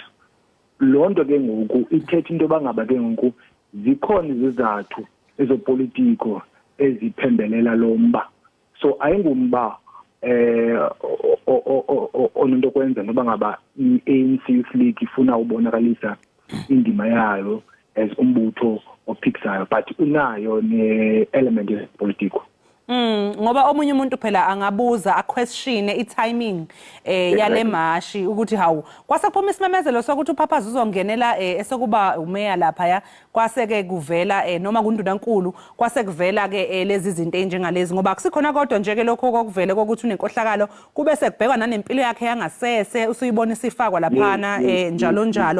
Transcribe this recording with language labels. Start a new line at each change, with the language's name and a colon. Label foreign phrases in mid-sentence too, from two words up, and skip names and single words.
Xhosa: Lonto ke ngoku ithetha into bangaba ke ngoku zikhona izizathu ezopolitiko eziphembelela lomba. So ayingumba onento kwenza noba ngaba iANC Youth League ifuna ubonakalisa indima yayo as umbutho ophikisayo but unayo ne-element yepolitiko.
Zulu: Ngoba omunye umuntu phela angabuza a-question i-timing yale mashi ukuthi hawu kwasephuma isimemezelo sokuthi uPapaz uzongenela esokuba umeya lapha ya kwaseke kuvela noma kundunankulu kwase kuvela ke lezi zinto enjengalezi ngoba akusikhona kodwa nje ke lokho kokuvele kokuthi unenkohlakalo kube sekubhekwa nanempilo yakhe yangasese usuyibona isifakwa laphana njalo njalo.